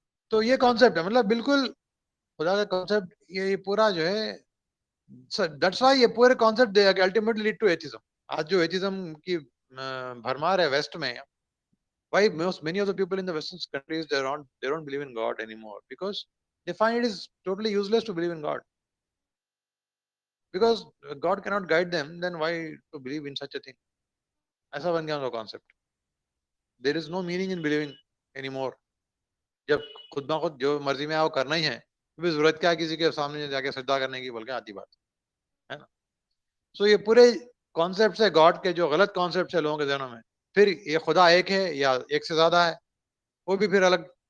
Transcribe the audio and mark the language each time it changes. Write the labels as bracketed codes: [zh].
[ur] تو یہ کانسیپٹ ہے, مطلب بالکل خدا کا کانسیپٹ یہ پورا جو ہے. [en] That's why [ur] یہ پورے concept [en] ultimately lead to atheism. [ur] آج جو ایتھیزم کی بھرمار ہے ویسٹ میں, [en] why many of the people in the western countries they don't believe in God anymore, because they find it is totally useless to believe in God, because God cannot guide them, then why to believe in such a thing. [ur] ایسا بن گیا ان کا concept. [en] there is no meaning in believing anymore. [ur] جب خود بخود جو مرضی میں آؤ کرنا ہی ہے, تو ضرورت کیا کسی کے سامنے جا کے سجدہ کرنے کی, بول کے آتی بات ہے نا. سو یہ پورے کانسیپٹ ہے گاڈ کے جو غلط کانسیپٹ ہے لوگوں کے ذہنوں میں. پھر یہ خدا ایک ہے یا ایک سے زیادہ ہے, وہ بھی پھر الگ.